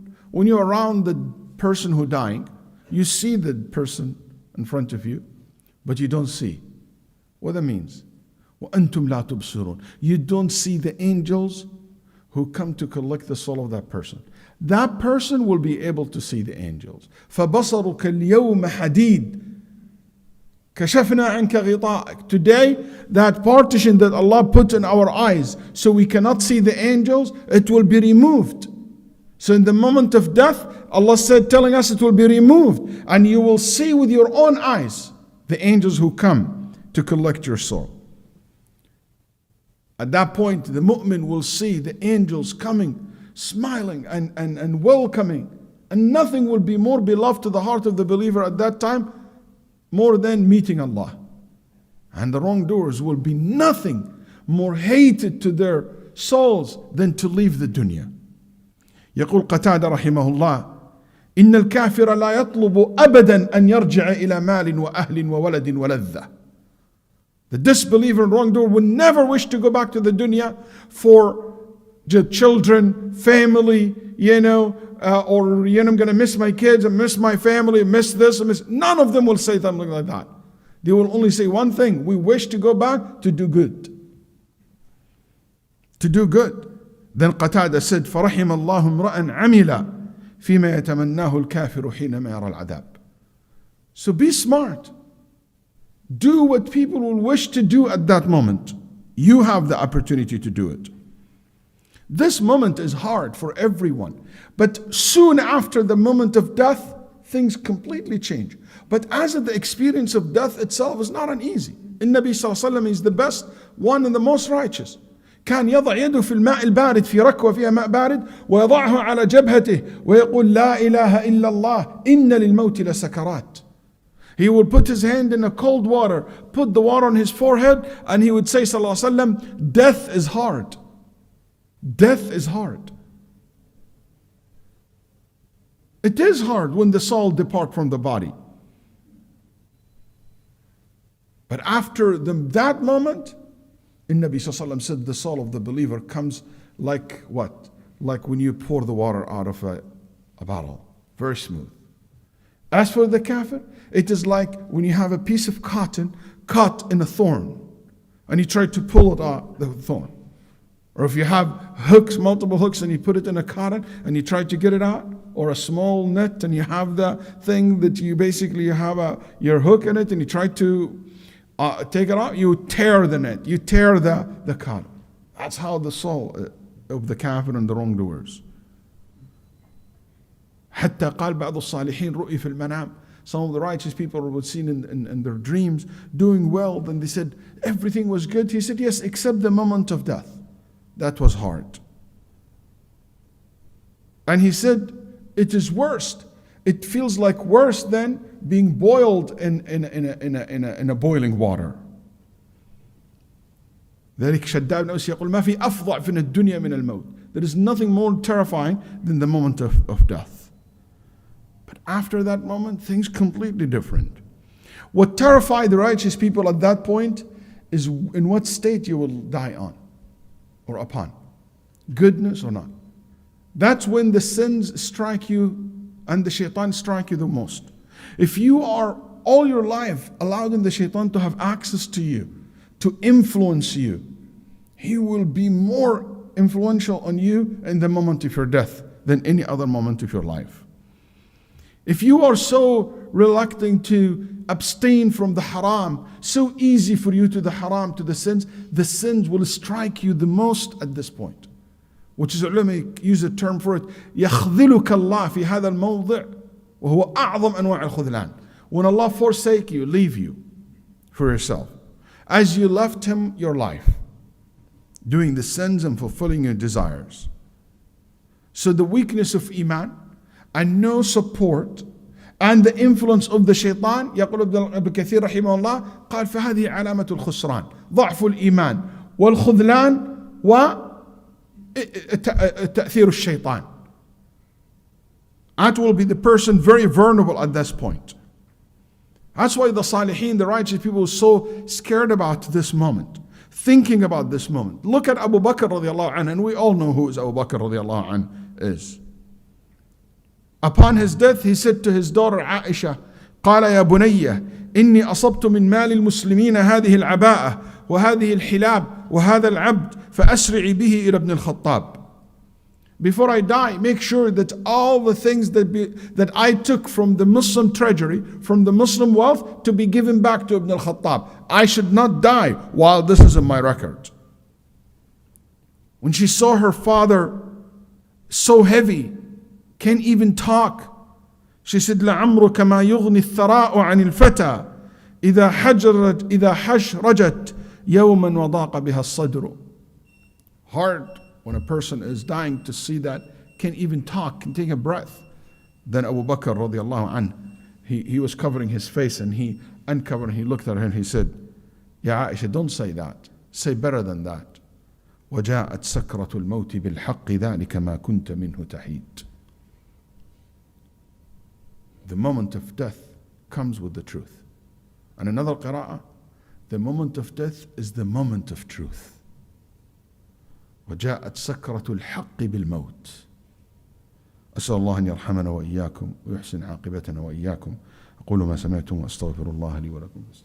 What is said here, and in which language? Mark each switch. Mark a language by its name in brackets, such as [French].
[English] When you're around the person who dying, you see the person in front of you, but you don't see. What that means? [Arabic] وأنتم لا تبصرون. [English] You don't see the angels who come to collect the soul of that person. That person will be able to see the angels. [Arabic] فبصرك اليوم حديد كشفنا عنك غطاءك. [English] Today, that partition that Allah put in our eyes so we cannot see the angels, it will be removed. So in the moment of death, Allah said, telling us it will be removed, and you will see with your own eyes the angels who come to collect your soul. At that point, the mu'min will see the angels coming, smiling and welcoming, and nothing will be more beloved to the heart of the believer at that time more than meeting Allah. And the wrongdoers will be nothing more hated to their souls than to leave the dunya. [Arabic] يقول قتادة رحمه الله إن الكافر لا يطلب أبدا أن يرجع إلى مال وأهل وولد ولذة. [English] The disbeliever and wrongdoer will never wish to go back to the dunya for children, family, or I'm going to miss my kids, I miss my family, I miss this, I miss. None of them will say something like that. They will only say one thing: we wish to go back to do good. to do good. Then Qatada said, [Arabic] فَرَحِمَ اللَّهُ امْرَأً عَمِلَ فِيمَا يَتَمَنَّاهُ الْكَافِرُ حِينَمَا يَرَى الْعَذَابِ. [English] So be smart. Do what people will wish to do at that moment. You have the opportunity to do it. This moment is hard for everyone. But soon after the moment of death, things completely change. But as of the experience of death itself is not uneasy. [Arabic] النبي صلى الله عليه وسلم [English] is the best one and the most righteous. [Arabic] كان يضع يده في الماء البارد في ركوة فيها ماء بارد ويضعه على جبهته ويقول لا إله إلا الله إن للموت لسكرات. [English] He would put his hand in a cold water, put the water on his forehead, and he would say [Arabic] صلى الله عليه وسلم, [English] death is hard. Death is hard. It is hard when the soul departs from the body. But after that moment, Nabi Sallallahu Alaihi Wasallam said the soul of the believer comes like what? Like when you pour the water out of a bottle. Very smooth. As for the kafir, it is like when you have a piece of cotton caught in a thorn and you try to pull it out, the thorn. Or if you have hooks, multiple hooks, and you put it in a cotton and you try to get it out, or a small net and you have the thing that you basically have your hook in it and you try to take it out, you tear the net, you tear the cotton. That's how the soul of the kafir and the wrongdoers. [Arabic] حتى قال بعض الصالحين رؤي في المنام. [English] Some of the righteous people were seen in their dreams doing well. Then they said everything was good. He said yes, except the moment of death. That was hard. And he said it is worst. It feels like worse than being boiled in a boiling water. [Arabic] ذلك شداد بن أوس يقول ما في أفظع في الدنيا من الموت. [English] There is nothing more terrifying than the moment of death. But after that moment, things completely different. What terrified the righteous people at that point is in what state you will die on or upon. Goodness or not. That's when the sins strike you and the shaitan strike you the most. If you are all your life allowing the shaitan to have access to you, to influence you, he will be more influential on you in the moment of your death than any other moment of your life. If you are so reluctant to abstain from the haram, so easy for you to the haram, to the sins will strike you the most at this point. Which is ulama use a term for it, [Arabic] يَخْذِلُكَ اللَّهِ فِي هَذَا الْمَوْضِعِ وَهُوَ أَعْظَمْ أَنْوَاعِ الْخُذْلَانِ. [English] When Allah forsake you, leave you for yourself. As you left Him your life, doing the sins and fulfilling your desires. So the weakness of Iman and no support and the influence of the shaitan, [Arabic] يقول ابن كثير رحمه الله قال فهذه علامة الخسران ضعف الإيمان والخذلان وتأثير الشيطان. [English] That will be the person very vulnerable at this point. That's why the Salihin, the righteous people, were so scared about this moment, thinking about this moment. Look at Abu Bakr radiallahu anhu, and we all know who Abu Bakr radiallahu anhu is. Upon his death, he said to his daughter Aisha, [Arabic] قال يا بني إني أصبت من مال المسلمين هذه العباءة وهذه الحلاب وهذا العبد فأسرعي به إلى ابن الخطاب. [English] Before I die, make sure that all the things that I took from the Muslim treasury, from the Muslim wealth, to be given back to Ibn al-Khattab. I should not die while this is in my record. When she saw her father so heavy, can't even talk, she said, [Arabic] لَعَمْرُكَ مَا يُغْنِ الثَّرَاءُ عَنِ الْفَتَى إِذَا حَشْرَجَتْ يَوْمًا وَضَاقَ بِهَا الصَّدْرُ. [English] Hard when a person is dying to see that, can't even talk, can take a breath. Then Abu Bakr radiallahu anh, he was covering his face and he uncovered, he looked at her and he said, Ya Aisha, don't say that. Say better than that. [Arabic] وَجَاءَتْ سَكْرَةُ الْمَوْتِ بِالْحَقِّ ذَلِكَ مَا كُنْتَ مِنْهُ تَحِيدٌ. [English] The moment of death comes with the truth. And another qira'ah, the moment of death is the moment of truth. [Arabic] وجاءت سكرة الحق بالموت. أسأل الله أن يرحمنا وإياكم ويحسن عاقبتنا وإياكم. أقول ما سمعتم وأستغفر الله لي ولكم.